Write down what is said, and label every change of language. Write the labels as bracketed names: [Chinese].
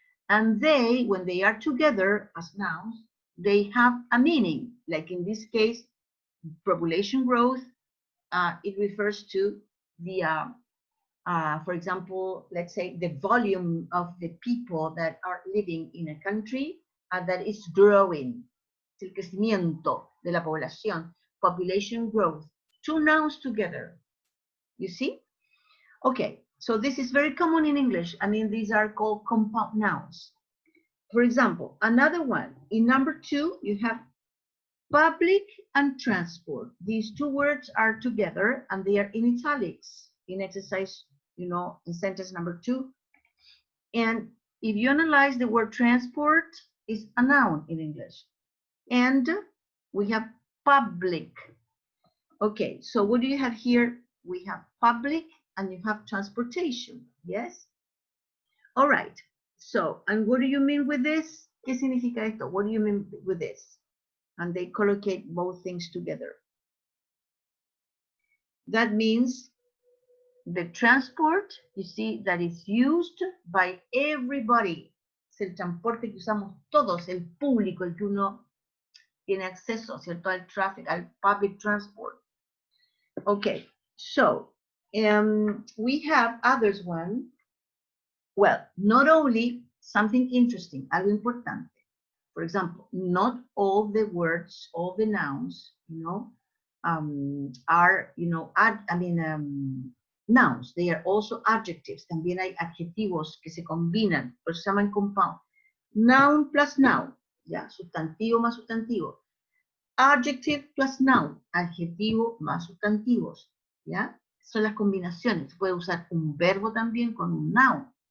[English] And they, when they are together as nouns, they have a meaning. Like in this case, population growth, it refers to the, for example, let's say the volume of the people that are living in a country that is growing. [Spanish] El crecimiento de la población, population growth. [English] 2 nouns together. You see? Okay, so this is very common in English. I mean, these are called compound nouns. For example, another one, in number 2, you have public and transport. These 2 words are together and they are in italics. in exercise, in sentence number 2. And if you analyze the word transport, is a noun in English. And we have public. Okay, so what do you have here? We have public and you have transportation, yes? All right, so, and what do you mean with this? [Spanish] ¿Qué significa esto? [English] What do you mean with this? And they collocate both things together. That means the transport, you see, that is used by everybody. [Spanish] Es el transporte que usamos todos, el público, el que uno tiene acceso, ¿cierto? [English] Al traffic, al public transport. Okay, so we have others one. Well, not only something interesting, [Spanish] algo importante. [English] For example, not all the words, all the nouns, are, nouns. They are also adjectives. [Spanish] También hay adjetivos que se combinan, por eso se llaman compound. [English] Noun plus noun, [Spanish] ya, sustantivo más sustantivo. [English] Adjective plus noun, [Spanish] adjetivo más sustantivos, ¿ya? Son las combinaciones. Se puede usar un verbo también con un noun.